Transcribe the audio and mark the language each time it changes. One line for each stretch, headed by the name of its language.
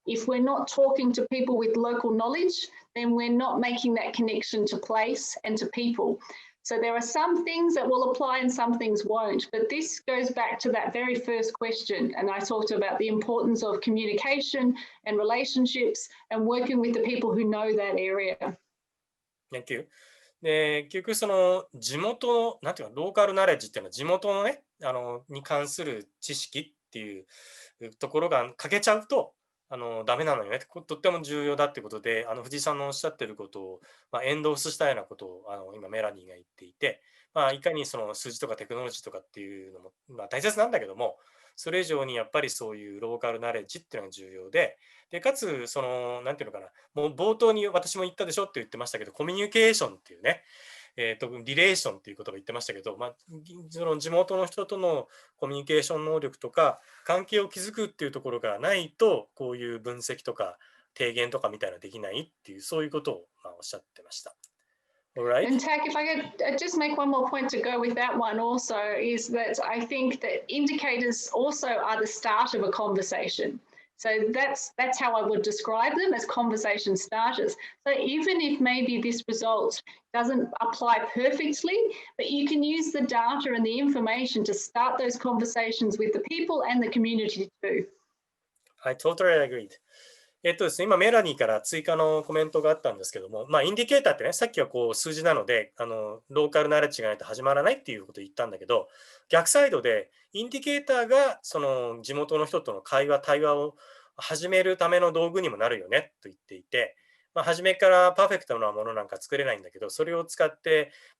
English: If we're not talking to people with local knowledge, then we're not making that connection to place and to people.So there are some things that will apply and some things won't, but this goes back to that very first question. And I talked about the importance of communication and relationships and working with the people who know that area. Thank you.
Japanese: で、結局その地元、なんていうか、ローカルナレッジっていうのは地元のね、に関する知識っていうところが欠けちゃうと、ダメなのよね。とっても重要だってことで、藤井さんのおっしゃってることを、エンドースしたようなことを、今メラニーが言っていて、いかにその数字とかテクノロジーとかっていうのも、大切なんだけども、それ以上にやっぱりそういうローカルナレッジっていうのが重要で、かつ、その、なんていうのかな、もう冒頭に私も言ったでしょって言ってましたけど、コミュニケーションっていうね、リレーションっていう言葉言ってましたけど、その地元の人とのコミュニケーション能力とか、関係を築くっていうところがないと、こういう分析とか提言とかみたいなのできないっていう、そういうことをおっしゃってました。
English: Alright. And Tack, if I could just make one more point to go with that one also, is that I think that indicators also are the start of a conversation.So that's how I would describe them, as conversation starters. So even if maybe this result doesn't apply perfectly, but you can use the data and the information to start those conversations with the people and the community too. I totally agreed.
Japanese: ですね、今メラニーから追加のコメントがあったんですけども、インディケーターってね、さっきはこう数字なので、ローカルナレッジがないと始まらないっていうことを言ったんだけど、逆サイドでインディケーターがその地元の人との対話を始めるための道具にもなるよねと言っていて、初めからパーフェクトなものなんか作れないんだけど、それを使って、